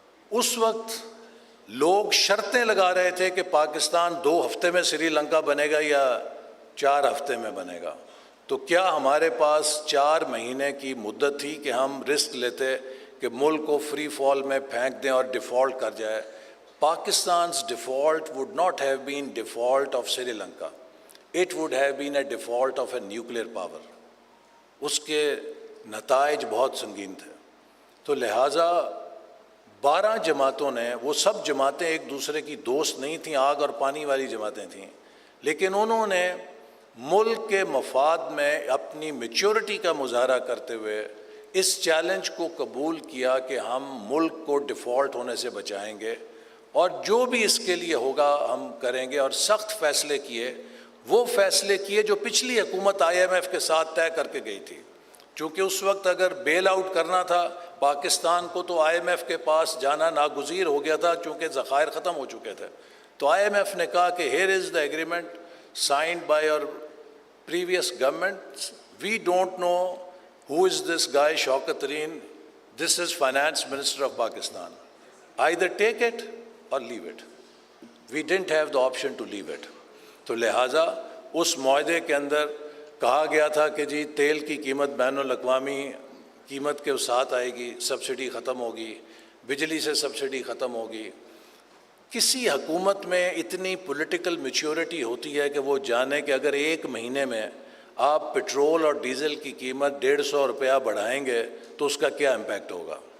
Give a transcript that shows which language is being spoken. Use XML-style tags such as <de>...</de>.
<ur>اس وقت لوگ شرطیں لگا رہے تھے کہ پاکستان 2 ہفتے میں سری لنکا بنے گا یا 4 ہفتے میں بنے گا. تو کیا ہمارے پاس 4 مہینے کی مدت تھی کہ ہم رسک لیتے کہ ملک کو فری فال میں پھینک دیں اور ڈیفالٹ کر جائے؟</ur> <en>Pakistan's default would not have been default of Sri Lanka. It would have been a default of a nuclear power.</en> <ur>اس کے نتائج بہت سنگین تھے. تو لہٰذا 12 جماعتوں نے, وہ سب جماعتیں ایک دوسرے کی دوست نہیں تھیں, آگ اور پانی والی جماعتیں تھیں, لیکن انہوں نے ملک کے مفاد میں اپنی میچورٹی کا مظاہرہ کرتے ہوئے اس چیلنج کو قبول کیا کہ ہم ملک کو ڈیفالٹ ہونے سے بچائیں گے, اور جو بھی اس کے لیے ہوگا ہم کریں گے. اور سخت فیصلے کیے, وہ فیصلے کیے جو پچھلی حکومت IMF کے ساتھ طے کر کے گئی تھی. چونکہ اس وقت اگر بیل آؤٹ کرنا تھا پاکستان کو تو IMF کے پاس جانا ناگزیر ہو گیا تھا, چونکہ ذخائر ختم ہو چکے تھے. تو IMF نے کہا کہ</ur> <en>here is the agreement signed by your previous government. We don't know who is this guy Shaukat Tareen. This is Finance Minister of Pakistan. Either take it or leave it. We didn't have the option to leave it.</en> <ur>تو لہٰذا اس معاہدے کے اندر کہا گیا تھا کہ جی تیل کی قیمت بین الاقوامی قیمت کے ساتھ آئے گی, سبسڈی ختم ہوگی, بجلی سے سبسڈی ختم ہوگی. کسی حکومت میں اتنی پولیٹیکل میچورٹی ہوتی ہے کہ وہ جانے کہ اگر 1 مہینے میں آپ پٹرول اور ڈیزل کی قیمت 150 روپیہ بڑھائیں گے تو اس کا کیا امپیکٹ ہوگا.</ur>